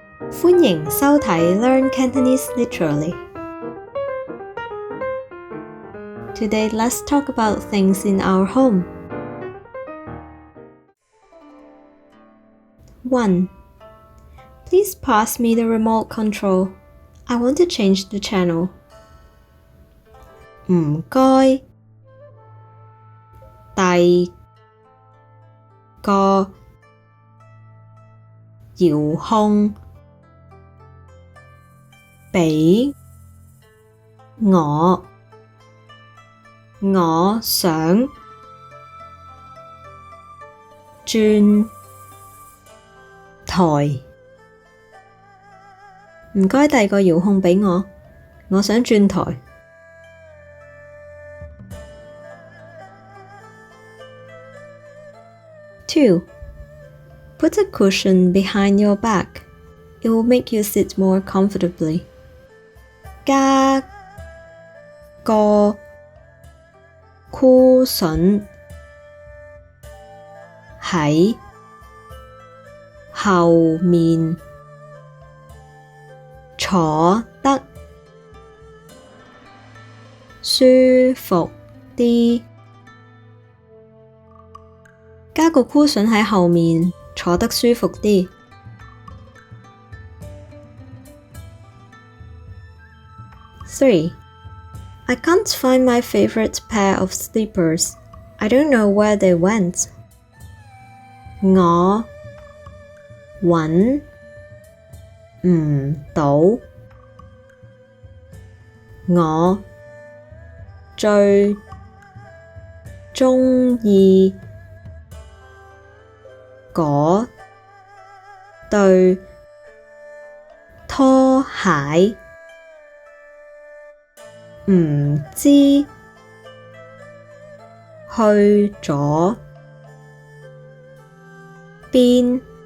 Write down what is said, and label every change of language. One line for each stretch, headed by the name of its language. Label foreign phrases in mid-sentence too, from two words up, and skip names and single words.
Cantonese: 歡迎收睇 Learn Cantonese Literally.
English: Today, let's talk about things in our home. 1. Please pass me the remote control. I want to change the channel.
Cantonese: 唔該，遞個遙控俾我，我想轉台。唔該遞個遙控俾我，我想轉台。2.
English: Put a cushion behind your back. It will make you sit more comfortably.
Cantonese: 加個箍筍喺後面，坐得舒服啲。加個箍筍喺後面，坐得舒服啲。3.
English: I can't find my favorite pair of slippers. I don't know where they went.
Cantonese: 我搵唔到我最鍾意嗰對拖鞋，唔知去咗邊。